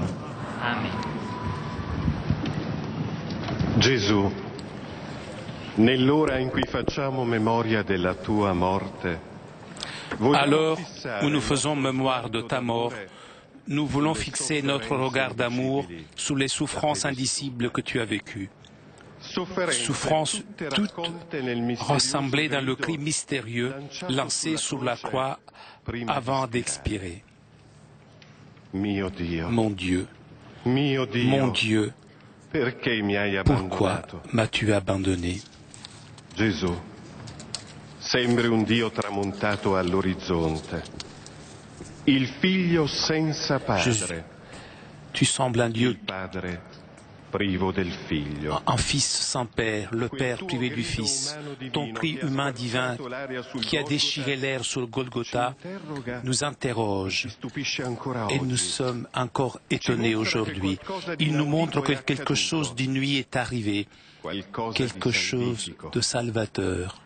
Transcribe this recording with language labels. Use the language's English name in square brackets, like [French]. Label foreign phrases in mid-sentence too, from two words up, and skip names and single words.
[Italian] Amen. Gesù, nell'ora in cui facciamo memoria della tua morte, [French] Alors où nous faisons mémoire de ta mort, nous voulons fixer notre regard d'amour sur les souffrances indicibles que tu as vécues. Souffrances toutes rassemblées dans le cri mystérieux lancé sur la croix avant d'expirer. Mon Dieu, mon Dieu, pourquoi m'as-tu abandonné? [Italian] Gesù, sembri un Dio tramontato all'orizzonte, il figlio senza padre, [French] tu sembles un Dieu, [Italian] il padre privo del figlio. [French] un fils sans père, le père privé du fils. Ton cri humain divin qui a déchiré l'air sur le Golgotha nous interroge et nous sommes encore étonnés aujourd'hui. Il nous montre que quelque chose d'inouï est arrivé, quelque chose de salvateur.